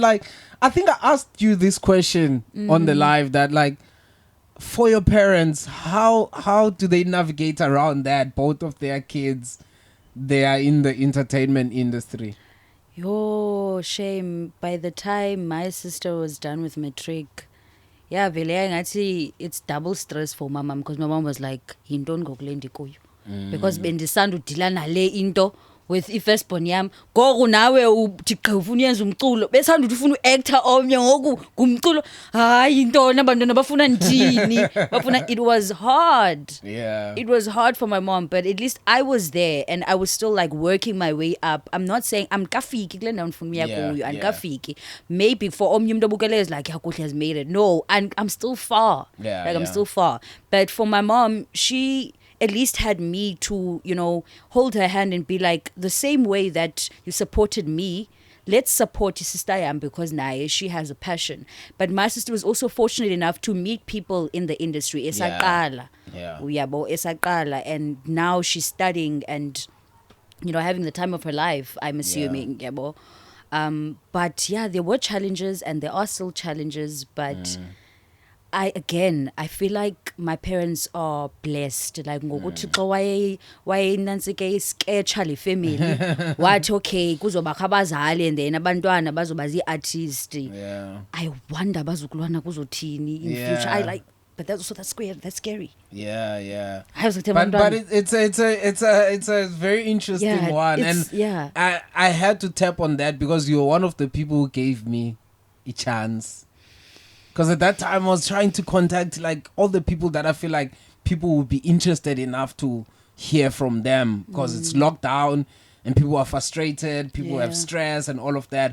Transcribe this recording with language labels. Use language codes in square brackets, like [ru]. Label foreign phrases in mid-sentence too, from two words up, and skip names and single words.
[en] Like, I think I asked you this question on the live, that like, for your parents, how do they navigate around that? Both of their kids, they are in the entertainment industry. Yo, shame. By the time my sister was done with matric, yeah, actually it's double stress for my mom, because my mom was like, "Don't go kuyo," because [xh] bendisanda udila nale into [en] with [xh] ifirstborn yam. Gogo nawe uthi ufuna uyenza umculo, besanda uthi ufuna uactor omnye ngoku ngumculo. Hayi intona abantwana bafuna ndini? Bafuna. [en] It was hard. Yeah. It was hard for my mom, but at least I was there and I was still like working my way up. I'm not saying I'm [xh] kafiki kule ndawo ndifuna uya kuyo, and kafiki. [en] Maybe for [xh] omnye umuntu obukele [en] is like Yakuhle has made it. No, I'm still far. I'm still far. But for my mom, she at least had me to, hold her hand and be like, the same way that you supported me, let's support your sister Yam, because naye she has a passion. But my sister was also fortunate enough to meet people in the industry. [xh] Esaqala. Uyabo, esaqala. [en] And now she's studying and, having the time of her life, I'm assuming. [xh] Yabo. [en] But yeah, there were challenges and there are still challenges, but I feel like my parents are blessed. [xh] Like ngokuthi xa wayenansike isketcha le family wathi okay kuzobakho abazali [en] and then [xh] abantwana bazoba zii-artist. [en] I wonder [xh] bazukulwana kuzothini [en] in future. but that's scary. Yeah. I was like, But it's a very interesting one, and I had to tap on that because you're one of the people who gave me a chance. Because at that time I was trying to contact like all the people that I feel like people would be interested enough to hear from them, because it's lockdown and people are frustrated, people have stress and all of that.